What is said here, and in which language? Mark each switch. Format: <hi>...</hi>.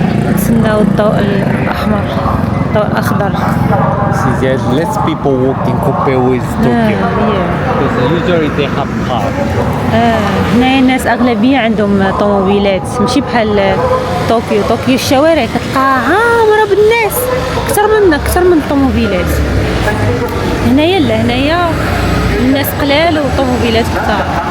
<ar>نتسناو الضوء الاحمر، الضوء الاخضر.</ar> <en>There's less people walking compared with Tokyo. Because usually they have cars.</en> <ar>هنايا الناس اغلبيه عندهم طوموبيلات، ماشي بحال طوكيو. الشوارع كتلقاها عامره بالناس، اكثر من الطوموبيلات. هنايا لا، هنايا الناس قلال وطوموبيلات كثار.</ar>